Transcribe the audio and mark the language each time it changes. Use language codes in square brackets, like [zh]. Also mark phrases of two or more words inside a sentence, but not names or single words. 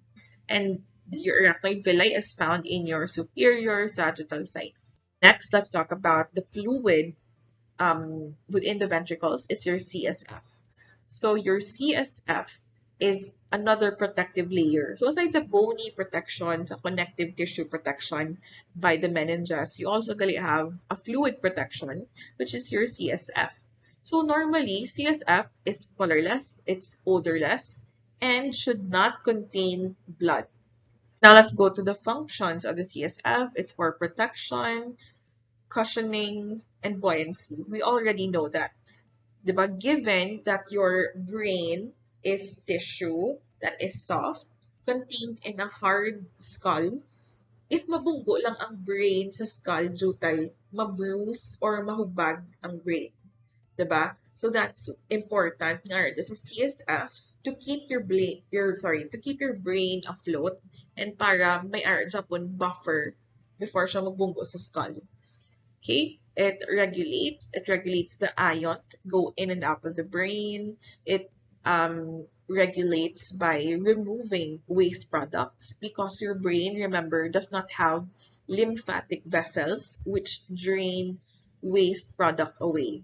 [en] And your arachnoid villi is found in your superior sagittal sinus. Next, let's talk about the fluid within the ventricles. It's your CSF. So your CSF is another protective layer. So aside sa bony protection, sa connective tissue protection by the meninges, you also gonna have a fluid protection, which is your CSF. So normally, CSF is colorless, it's odorless, and should not contain blood. Now let's go to the functions of the CSF. It's for protection, cushioning, and buoyancy. We already know that. Diba? Given that your brain is tissue that is soft, contained in a hard skull, if [hil] mabunggo lang ang brain [en] sa skull due kay ma-bruise or mahubag ang brain. Diba? So that's important nga this is CSF to keep to keep your brain afloat and [hil] para may Japon [en] buffer before [hil] siya magbunggo sa [en] skull. Okay, it regulates the ions that go in and out of the brain. It regulates by removing waste products because your brain, remember, does not have lymphatic vessels which drain waste product away.